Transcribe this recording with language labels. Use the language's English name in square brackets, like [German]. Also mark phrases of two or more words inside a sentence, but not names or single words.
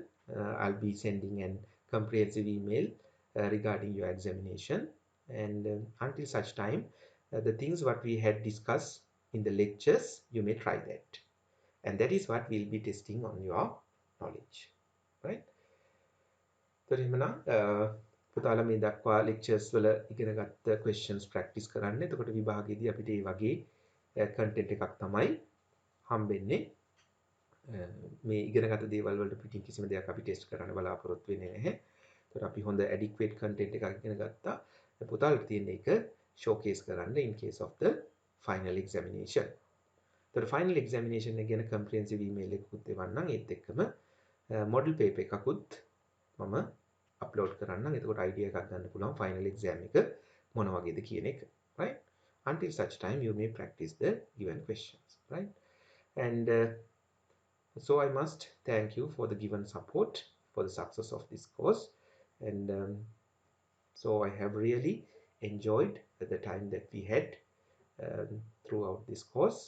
[English] I'll be sending an comprehensive email regarding your examination. And until such time, the things what we had discussed in the lectures, you may try that. And that is what we'll be testing on your knowledge, right? [Sinhala] So එහෙමනම් පුතාලා මේ දක්වා lectures වල ඉගෙන ගත්ත [English] questions practice [Sinhala] කරන්න. එතකොට විභාගයේදී අපිට මේ වගේ content එකක් තමයි හම්බෙන්නේ. මේ ඉගෙනගත දේවල් වලට පිටින් කිසිම දෙයක් අපි ටෙස්ට් කරන්න බලාපොරොත්තු වෙන්නේ නැහැ. ඒතකොට අපි හොඳ [English] adequate content [Sinhala] එකක් ඉගෙන ගත්තා. පුතාලට තියෙන එක showcase කරන්න [English] in case of the final examination. [Sinhala] ඒතකොට [English] final examination [Sinhala] එක ගැන [English] comprehensive email [Sinhala] එකකුත් එවන්නම්. ඒත් එක්කම [English] model paper [Sinhala] එකකුත් මම upload කරන්නම්. එතකොට idea එකක් ගන්න පුළුවන් [English] final exam [Sinhala] එක මොන වගේද කියන එක. [English] Right? Until such time you may practice the given questions. Right? And so I must thank you for the given support for the success of this course. And so I have really enjoyed the time that we had throughout this course.